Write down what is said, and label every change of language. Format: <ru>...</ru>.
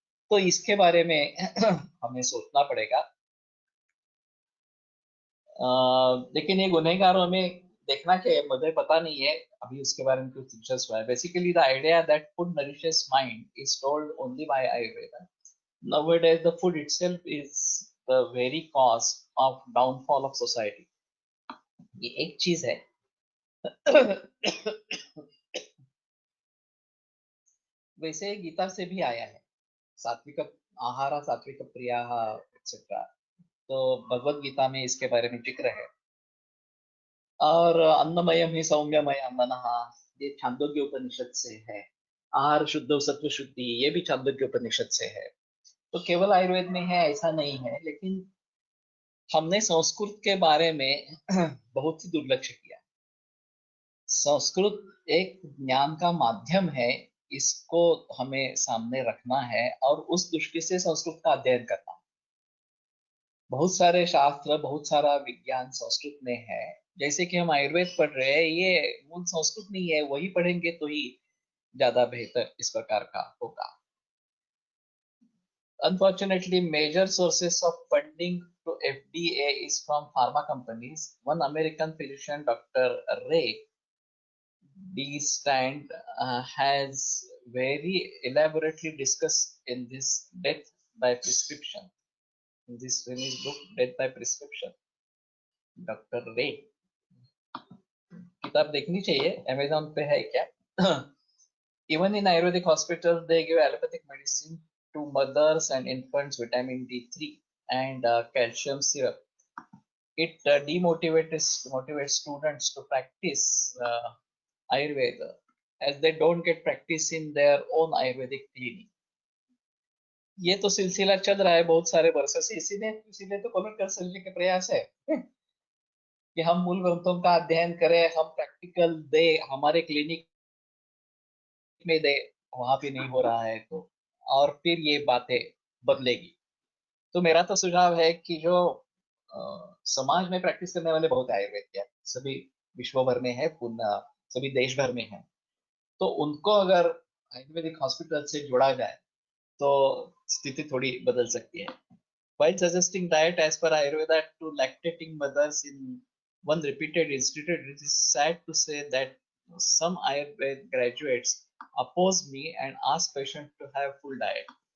<hi>तो इसके बारे में हमें सोचना पड़ेगा। लेकिन ये गुनहगारों में देखना चाहिए, मुझे पता नहीं है अभी उसके बारे में कुछ दिलचस्प है।</hi> <en>Basically the idea that food nourishes mind is told only by Ayurveda. Nowadays the food itself is the very cause of downfall of society।</en> <hi>ये एक चीज है। वैसे गीता से भी आया है,</hi> <sa>सात्विक आहार सात्विक प्रिया</sa> <hi>एक्सेट्रा। तो भगवत गीता में इसके बारे में जिक्र है। और</hi> <sa>अन्नमयम ही सौम्यमय मनः,</sa> <hi>ये छांदोग्य उपनिषद से है।</hi> <sa>आहार शुद्ध सत्व शुद्धि,</sa> <hi>ये भी छांदोग्य उपनिषद से है। तो केवल आयुर्वेद में है ऐसा नहीं है, लेकिन हमने संस्कृत के बारे में बहुत ही दुर्लक्ष्य किया। संस्कृत एक ज्ञान का माध्यम है, इसको हमें सामने रखना है और उस दृष्टि से संस्कृत का अध्ययन करना है। बहुत सारे शास्त्र, बहुत सारा विज्ञान संस्कृत में है। जैसे कि हम आयुर्वेद पढ़ रहे हैं, ये मूल संस्कृत नहीं है, वही पढ़ेंगे तो ही ज्यादा बेहतर इस प्रकार का होगा।</hi> <en>Unfortunately, major sources of funding to FDA is from pharma companies. One American physician, Dr. Ray D. Stand, has very elaborately discussed in this Death by Prescription, in his book Death by Prescription, Dr. Ray।</en> <hi>किताब देखनी चाहिए, Amazon पे है क्या?</hi> <en>Even in Ayurvedic hospitals, they give allopathic medicine to mothers and infants, vitamin D3 and calcium syrup. It motivates students to practice Ayurveda, as they don't get practice in their own Ayurvedic clinic।</en> <hi>ये तो सिलसिला चल रहा है बहुत सारे वर्षों से, इसीलिए तो कॉमेंट कर के प्रयास है कि हम मूल ग्रंथों का अध्ययन करें, हम प्रैक्टिकल दे, हमारे क्लिनिक में दे, वहां भी नहीं हो रहा है तो, और फिर ये बातें बदलेगी। तो मेरा तो सुझाव है कि जो समाज में प्रैक्टिस करने वाले बहुत आयुर्वेद के सभी विश्व भर में है, सभी देश भर में है, तो उनको अगर आयुर्वेदिक हॉस्पिटल से जोड़ा जाए तो स्थिति थोड़ी बदल सकती है।</hi> <en>While suggesting diet as per Ayurveda to lactating mothers in one repeated institute, it is sad to say that some Ayurveda graduates oppose me and ask patients to have full diet।</en>